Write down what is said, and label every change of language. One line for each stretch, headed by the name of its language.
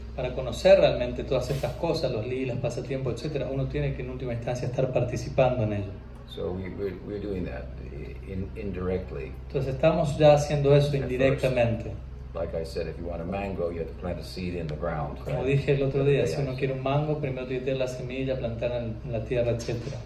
Spanish: Para conocer realmente todas estas cosas, los lilas, pasatiempos, etc., uno tiene que en última instancia estar participando en ello.
English: So we're doing that indirectly.
Spanish: Entonces estamos ya haciendo eso indirectamente.
English: Like I said, if you want a mango, you have to plant a seed in the ground.
Spanish: Como dije el otro día, si uno quiere un mango, primero tiene que tener la semilla, plantarla en la tierra, etc.